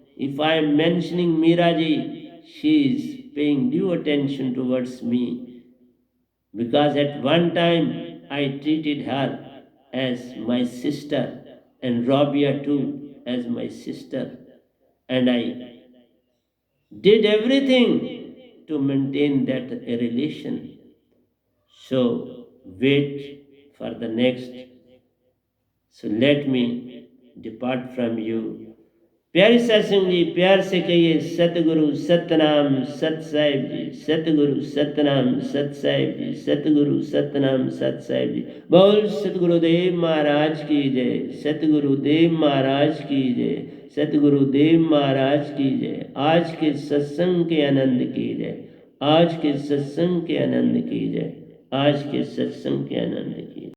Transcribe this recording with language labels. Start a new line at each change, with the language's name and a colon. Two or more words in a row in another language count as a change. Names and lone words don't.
English: If I am mentioning Miraji, she is paying due attention towards me, because at one time I treated her as my sister and Rabia too as my sister, and I did everything to maintain that relation. So wait for the next. So let me depart from you.
Hindi: प्यारे सत्संग जी, प्यार से कहिए सतगुरु सतनाम सत साहिब जी, सतगुरु सतनाम सत साहिब जी, सतगुरु सतनाम सत साहिब जी। बोल सतगुरुदेव महाराज की जय, सतगुरुदेव महाराज की जय, सतगुरुदेव महाराज की जय। आज के सत्संग के आनंद की जय, आज के सत्संग के आनंद की जय, आज के सत्संग के आनंद की जय।